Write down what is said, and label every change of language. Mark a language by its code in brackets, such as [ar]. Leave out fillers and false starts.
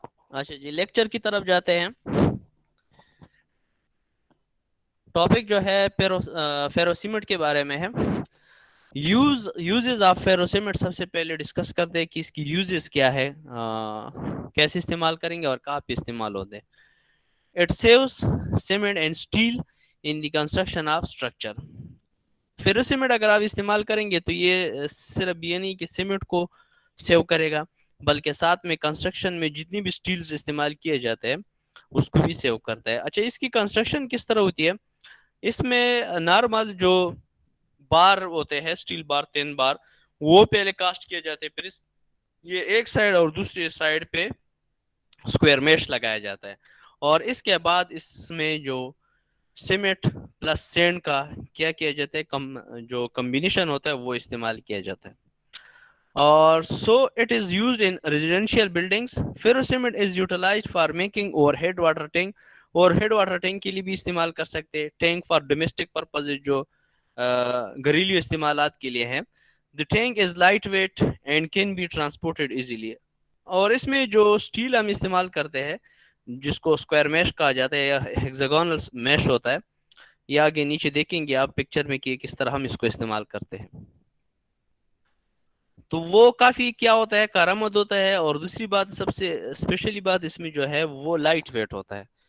[ur] اچھا جی لیکچر کی طرف جاتے ہیں. ٹاپک جو ہے فیروسیمٹ کے بارے میں ہے. یوزز آف فیروسیمٹ سب سے پہلے ڈسکس کرتے ہیں کہ اس کی یوزز کیا ہے کیسے استعمال کریں گے اور کہاں پہ استعمال ہوتے ہیں. [en] It saves cement and steel in the construction of structure. [ur] فیرو cement اگر آپ استعمال کریں گے تو یہ صرف یہ نہیں کہ سیمنٹ کو سیو کرے گا بلکہ ساتھ میں کنسٹرکشن میں جتنی بھی سٹیلز استعمال کیے جاتے ہیں اس کو بھی سیو کرتا ہے. اچھا اس کی کنسٹرکشن کس طرح ہوتی ہے. اس میں نارمل جو بار ہوتے ہیں سٹیل بار 3 بار وہ پہلے کاسٹ کیے جاتے ہیں. پھر یہ ایک سائڈ اور دوسری سائڈ پہ اسکوئر میش لگایا جاتا ہے اور اس کے بعد اس میں جو سیمنٹ پلس سینڈ کا کیا کیا جاتا ہے جو کمبینیشن ہوتا ہے وہ استعمال کیا جاتا ہے. [en] اور so it is used in residential buildings. Ferro cement is utilized for making overhead water tank [ur] اور ہیڈ واٹر ٹینک کے لیے بھی استعمال کر سکتے ہیں. [en] tank for domestic purpose [ur] جو گھریلو استعمالات کے لیے ہیں. [en] The tank is lightweight and can be transported easily. [ur] اور اس میں جو سٹیل ہم استعمال کرتے ہیں جس کو اسکوائر میش کہا جاتا ہے یا ہیگزاگونل میش ہوتا ہے یہ آگے نیچے دیکھیں گے آپ پکچر میں کہ کس طرح ہم اس کو استعمال کرتے ہیں. تو وہ کافی کیا ہوتا ہے کارآمد ہوتا ہے. اور دوسری بات سب سے اسپیشلی بات اس میں جو ہے وہ لائٹ ویٹ ہوتا ہے.